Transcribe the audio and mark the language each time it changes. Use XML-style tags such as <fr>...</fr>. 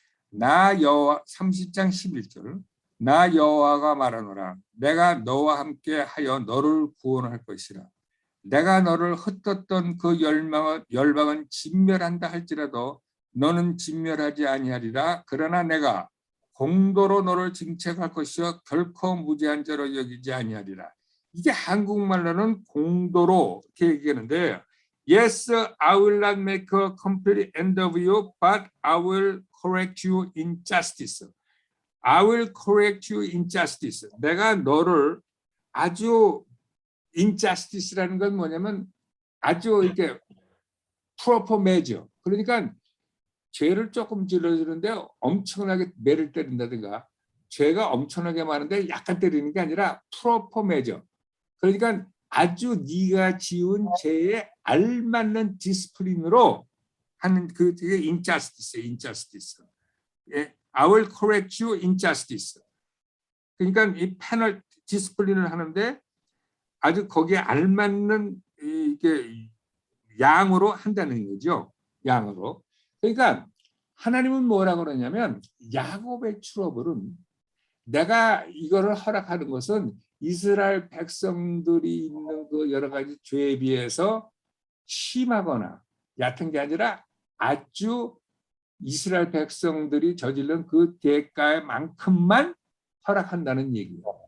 <ko>나 여호와 30장 11절 나 여호와가 말하노라 내가 너와 함께 하여 너를 구원할 것이라 내가 너를 흩었던 그 열방은 진멸한다 할지라도 너는 진멸하지 아니하리라 그러나 내가 공도로 너를 징책할 것이요 결코 무죄한 자로 여기지 아니하리라. 이게 한국말로는 공도로 이렇게 얘기하는데</ko> <en>Yes, I will not make a complete end of you, but I will correct you in justice. I will correct you in justice.</en> <ko>내가 너를 아주 injustice라는 건 뭐냐면 아주 이렇게 proper measure. 그러니까 죄를 조금 질러주는데 엄청나게 매를 때린다든가 죄가 엄청나게 많은데 약간 때리는 게 아니라 proper measure. 그러니까 아주 네가 지은 죄에 알맞는 디스플린으로 하는 그게 injustice.</ko> <en>예, I will correct you in justice.</en> <ko>그러니까 이 패널 디스플린을 하는데 아주 거기에 알맞는 이게 양으로 한다는 거죠. 양으로. 그러니까 하나님은 뭐라고 그러냐면 야곱의 트러블은 내가 이거를 허락하는 것은 이스라엘 백성들이 있는 그 여러 가지 죄에 비해서 심하거나 얕은 게 아니라 아주 이스라엘 백성들이 저지른 그 대가만큼만 허락한다는 얘기예요.</ko>